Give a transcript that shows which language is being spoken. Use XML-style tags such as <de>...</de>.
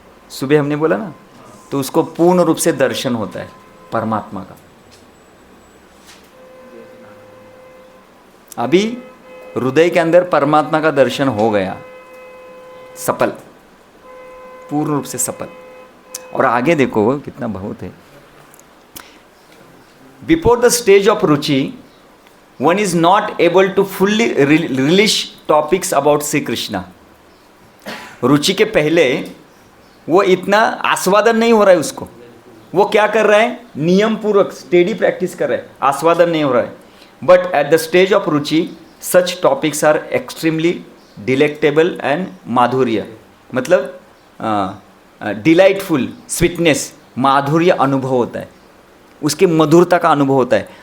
<hi>सुबह हमने बोला ना, तो उसको पूर्ण रूप से दर्शन होता है परमात्मा का। अभी हृदय के अंदर परमात्मा का दर्शन हो गया, सफल, पूर्ण रूप से सफल। और आगे देखो कितना बहुत है,</hi> <en>Before the stage of रुचि one is not able to fully relish topics about Shri Krishna.</en> <hi>रुचि के पहले वो इतना आस्वादन नहीं हो रहा है उसको. वो क्या कर रहा है? नियम पूर्वक स्टेडी प्रैक्टिस कर रहा है, आस्वादन नहीं हो रहा है.</hi> <en>but at the stage of रुचि such topics are extremely delectable and</en> <hi>माधुर्य, मतलब डिलाइटफुल, स्वीटनेस, माधुर्य अनुभव होता है, उसके मधुरता का अनुभव होता है.</hi>